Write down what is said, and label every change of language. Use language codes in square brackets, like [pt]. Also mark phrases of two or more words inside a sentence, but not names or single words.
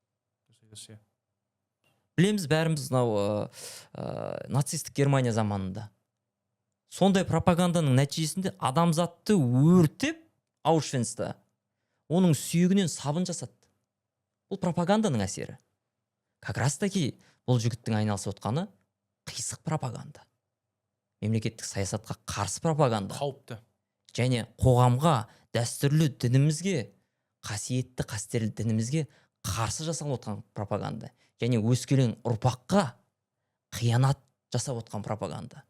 [kk] Білеміз бәріміз мынау нацистік Германия заманында. Сондай пропаганданың нәтижесінде адамзатты өртеп Аушвенцта оның сүйегінен сабын жасады. Бұл пропаганданың әсері. [ru] Как раз таки [kk] бұл жігіттің айналысып отқаны қисық пропаганда. Мемлекеттік саясатқа қарсы пропаганда. Қауіпті. Және қоғамға, дәстүрлі дінімізге, қасиетті қастерлі дінімізге қарсы жасалып отқан пропаганда. Және өскелең ұрпаққа қиянат жасап отқан пропаганда.